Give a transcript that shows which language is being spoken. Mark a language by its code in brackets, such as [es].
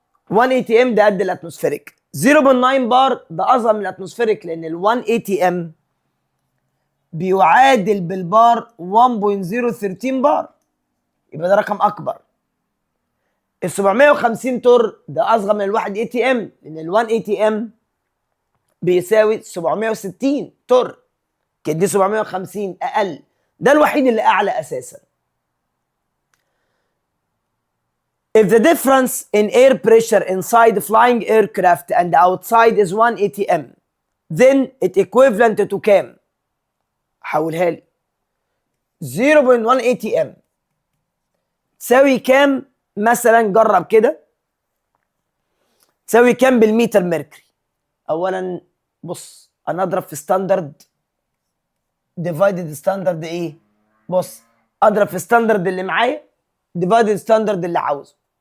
[ar] 1 اي تي ام ده قد الاتموسفيريك. 0.9 بار ده اصغر من الاتموسفيريك، لان ال 1 اي تي ام بيعادل بالبار 1.013 بار، يبقى ده رقم اكبر. ال 750 تور ده اصغر من الواحد اي تي ام، لان ال 1 اي تي ام بيساوي 760 تور، كده 750 اقل. ده الوحيد اللي اعلى اساسا. [en] If the difference in air pressure inside flying aircraft and outside is 1 atm, then it equivalent to [ar] كام؟ حولها لي. [en] 0.1 atm [ar] تساوي كام؟ مثلا جرب كده، تساوي كام بالمتر ميركوري؟ اولا بص، انا اضرب في ستاندرد ديفايدد ستاندرد ايه؟ بص، اضرب في ستاندرد اللي معايا ديفايدد ستاندرد اللي عاوزه.